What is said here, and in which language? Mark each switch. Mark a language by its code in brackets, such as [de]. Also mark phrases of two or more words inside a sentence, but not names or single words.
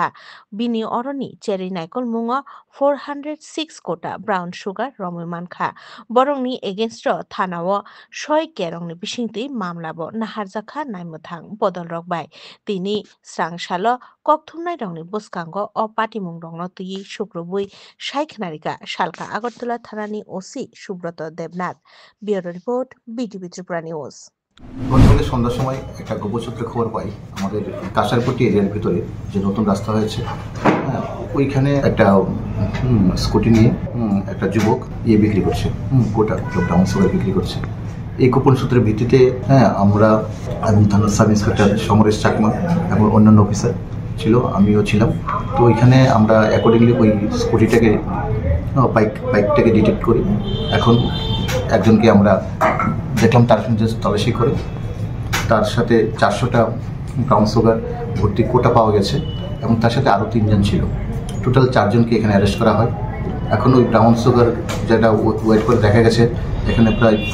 [trp] bini oroni cherei naikolmungo 406 kota [en] brown sugar [trp] romoi mankha borokni against ro thanao soi kerongni bisingtwi mamlabo naharjakha naimothang bodol rok bai tini srangsalo kokthumnai rokni bwskango o patimung rokno twi sukrubui saikhnarika salka agartala thanani OC Subroto Debnath [en] Bureau Report [trp] BTV Tripura News [bn] গতকাল সন্ধ্যার সময় একটা গোপসূত্রে খবর পাই আমাদের কাঁসারপট্টি এরিয়ার ভিতরে যে নতুন রাস্তা হয়েছে ওইখানে একটা স্কুটি নিয়ে একটা যুবক বিক্রি করছে গোটা [en] brown sugar [bn] বিক্রি করছে এই গোপন সূত্রের ভিত্তিতে আমরা আমি থানার [en] sub inspector [bn] সমরেশ চাকমা এবং অন্যান্য অফিসার ছিল আমিও ছিলাম তো ওইখানে আমরা অ্যাকর্ডিংলি ওই স্কুটিটাকে বাইকটাকে ডিটেক্ট করি এখন একজনকে আমরা দেখলাম তার সঙ্গে তল্লাশি করে তার সাথে 400টা [en] brown sugar [bn] ভর্তি কোটা পাওয়া গেছে এবং তার সাথে আরও 3 জন ছিল টোটাল 4 জনকে এখানে অ্যারেস্ট করা হয় এখন ওই [en] brown sugar [bn] যেটা ওয়েট করে দেখা গেছে এখানে প্রায়